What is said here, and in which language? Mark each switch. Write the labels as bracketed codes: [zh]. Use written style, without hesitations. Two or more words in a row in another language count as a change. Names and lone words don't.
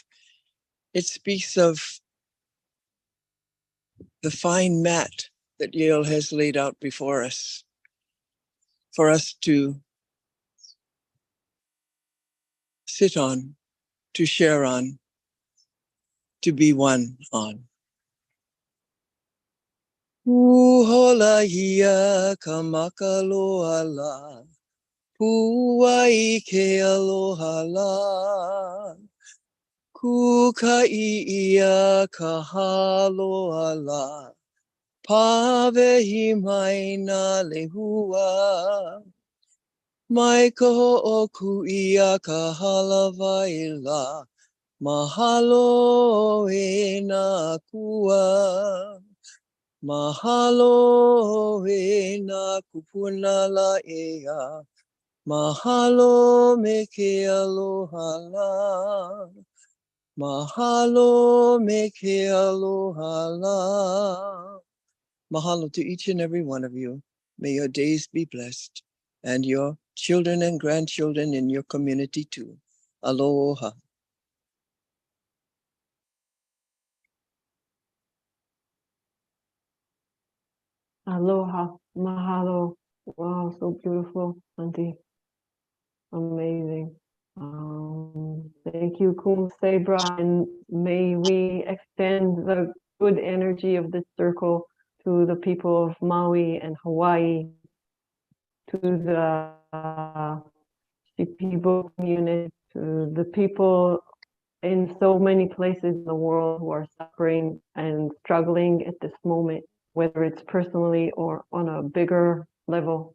[en] It speaks of the fine mat that Yale has laid out before us for us to sit on, to share on, to be one on. [haw] Uhola hia kamakaloa la, puai ke aloha la, kukai ia kahaloa la, pavehi mai na lehua, mai ka ho'oku ia kahalawai la, mahalo e na kua. Mahalo e na kupuna la ea. Mahalo me ke aloha la. Mahalo me ke aloha la. [en] Mahalo to each and every one of you. May your days be blessed, and your children and grandchildren in your community too. [haw] Aloha. Aloha, mahalo. [en] Wow, so beautiful, Auntie. Amazing. Thank you, Kum Sabra, and may we extend the good energy of this circle to the people of Maui and Hawaii, to the Shipibo community, to the people in so many places in the world who are suffering and struggling at this moment, whether it's personally or on a bigger level.